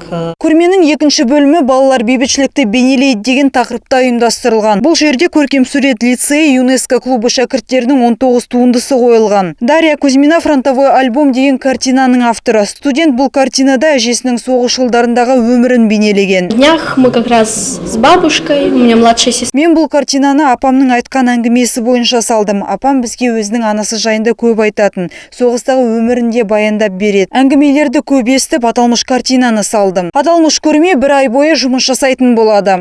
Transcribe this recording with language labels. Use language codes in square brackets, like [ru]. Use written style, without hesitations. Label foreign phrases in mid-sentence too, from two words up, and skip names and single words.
[kk] Көрменің екінші бөлімі балалар бейбітшілікті бейнелейді деген тақырыпта ұйымдастырылған. Бұл жерде көркем сурет лицей ЮНЕСКО клубы шәкірттерінің 19 туындысы қойылған. Дарья Кузьмина «Фронтовой альбом» деген картинаның авторы. Студент бұл картинада әжесінің соғыс жылдарындағы өмірін бейнелеген. [ru] Днях мы как раз с бабушкой, у меня младшая сестра. [kk] Мен бұл картинаны апамның айтқан әңгімесі бойынша салдым. Апам бізге өзінің анасы жайында көп айтатын. Соғыстағы өмірінде баяндап береді. Әңгімелерді көп естіп, аталмыш картинаны салдым. Аталмыш көрме бір ай бойы жұмыс жасайтын болады.